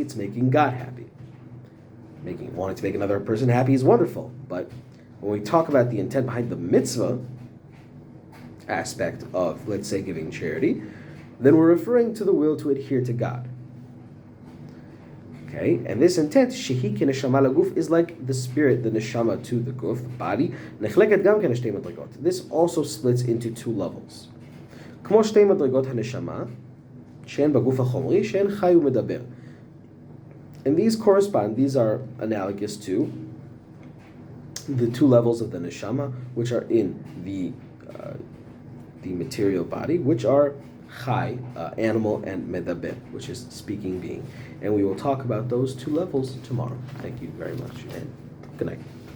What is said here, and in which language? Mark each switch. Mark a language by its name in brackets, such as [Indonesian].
[English] It's making God happy. Wanting to make another person happy is wonderful, but when we talk about the intent behind the mitzvah aspect of, let's say, giving charity, then we're referring to the will to adhere to God. Okay, and this intent, [Hebrew] shehi kineshama laguf, [English] is like the spirit, the neshama to the guf, the body. [Hebrew] Nechleket gam ken shtei madregot. [English] This also splits into two levels. [Hebrew] כמו שתי מדרגות הנשמה, שהן בגוף החומרי, שהן חי ומדבר. [English] And these are analogous to the two levels of the neshama, which are in the material body, which are chai, animal, and medaber, which is speaking being. And we will talk about those two levels tomorrow. Thank you very much, and good night.